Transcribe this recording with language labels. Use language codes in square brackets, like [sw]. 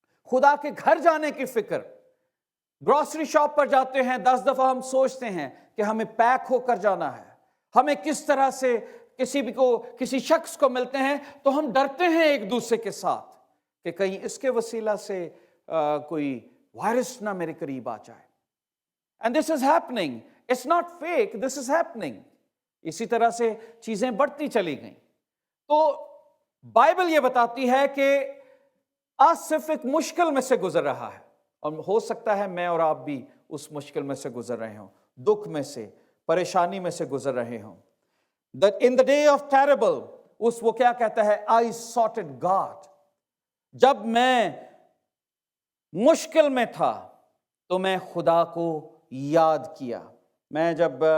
[ur] خدا کے گھر جانے کی فکر۔ گروسری شاپ پر جاتے ہیں، 10 دفعہ ہم سوچتے ہیں کہ ہمیں پیک ہو کر جانا ہے، ہمیں کس طرح سے کسی شخص کو ملتے ہیں تو ہم ڈرتے ہیں ایک دوسرے کے ساتھ کہ کہیں اس کے وسیلہ سے کوئی وائرس نہ میرے قریب آ جائے۔ [en] And this is happening. It's not fake, this is happening. [ur] اسی طرح سے چیزیں بڑھتی چلی گئیں۔ تو بائبل یہ بتاتی ہے کہ آصف ایک مشکل میں سے گزر رہا ہے، اور ہو سکتا ہے میں اور آپ بھی اس مشکل میں سے گزر رہے ہوں، دکھ میں سے، پریشانی میں سے گزر رہے ہوں۔ [en] In the day of terrible، [ur] وہ کیا کہتا ہے؟ [en] I sought God۔ [ur] جب میں مشکل میں تھا تو میں خدا کو یاد کیا۔ میں جب